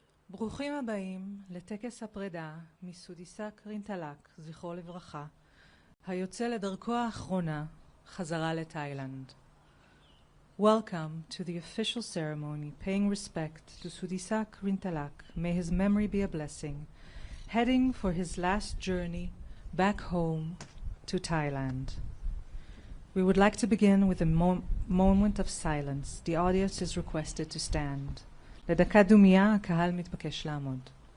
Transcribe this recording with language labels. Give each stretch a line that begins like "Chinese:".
Hebrew: ברוכים הבאים לטקס הפרידה מסודיסק רינטלק, זכרו לברכה, היוצא לדרכו האחרונה חזרה לתאילנד.
English: Welcome to the official ceremony paying respect to Sudthisak Rinthalak, may his memory be a blessing, heading for his last journey back home to Thailand. We would like to begin with a moment of silence. The audience is requested to stand.
Hebrew: לדקה דומייה הקהל מתבקש לעמוד.